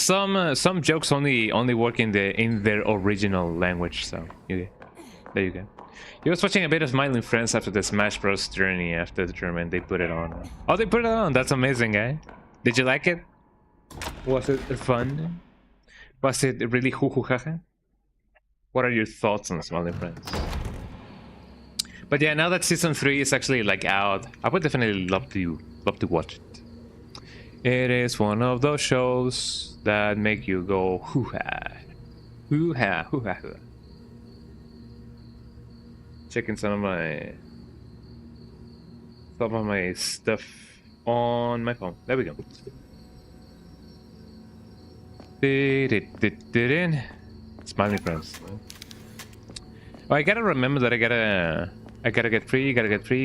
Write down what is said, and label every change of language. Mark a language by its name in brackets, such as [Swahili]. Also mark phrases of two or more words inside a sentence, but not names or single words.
[English] Some jokes only work in their original language. So there you go. He was watching a bit of Smiling Friends after the Smash Bros. Journey after the tournament. They put it on. Oh, they put it on. That's amazing, eh? Did you like it? Was it fun? Was it really hoo-hoo-ha-ha? What are your thoughts on Smiling Friends? But yeah, now that Season 3 is actually like out, I would definitely love to watch it. It is one of those shows that make you go hoo-ha. Hoo-ha, hoo-ha, hoo-ha. Checking some of my stuff on my phone. There we go. Smiling friends. Oh, I gotta remember that I gotta get free, gotta get free.